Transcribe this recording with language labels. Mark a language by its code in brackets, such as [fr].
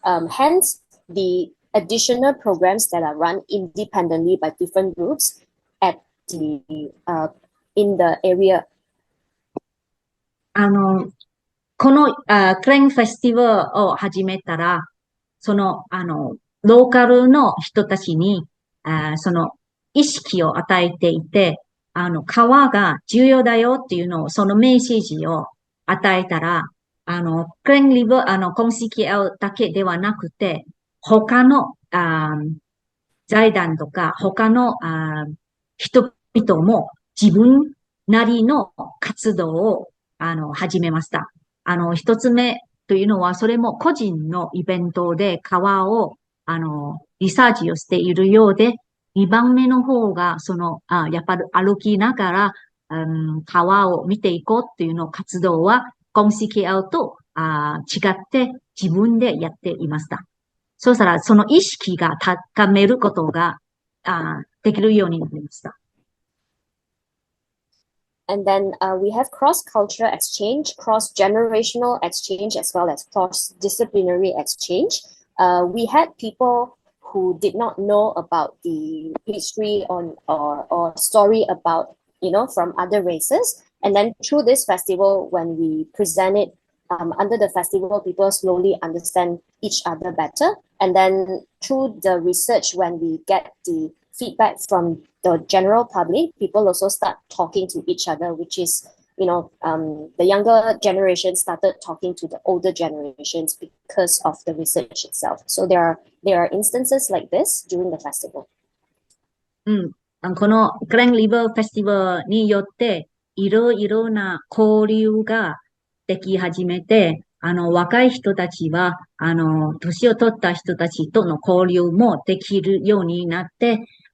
[en] Hence, the additional programs that are run independently by different groups at the in the area. [ja] このクレンフェスティバルを始めたら、その、ローカルの人たちに、その意識を与えていて、川が重要だよっていうのを、そのメッセージを与えたら、クレンリバー、コンシキエルだけではなくて、他の、財団とか、他の、人々も自分なりの活動を、始めました。一つ目というのは、それも個人のイベントで川を、リサーチをしているようで、二番目の方が、やっぱり歩きながら、川を見ていこうっていうの活動は、コンシキエルと違って自分でやっていました。そうしたら、その意識が高めることが、できるようになりました。 [en] And then we have cross-cultural exchange, cross-generational exchange, as well as cross-disciplinary exchange. We had people who did not know about the history or story about, from other races. And then through this festival, when we present it under the festival, people slowly understand each other better. And then through the research, when we get the feedback from the general public, people also start talking to each other, which is, the younger generation started talking to the older generations because of the research itself. So there are instances like this during the festival. [ja] このクランリバーフェスティバルによって、いろいろな交流ができ始めて、若い人たちは、年を取った人たちとの交流もできるようになって、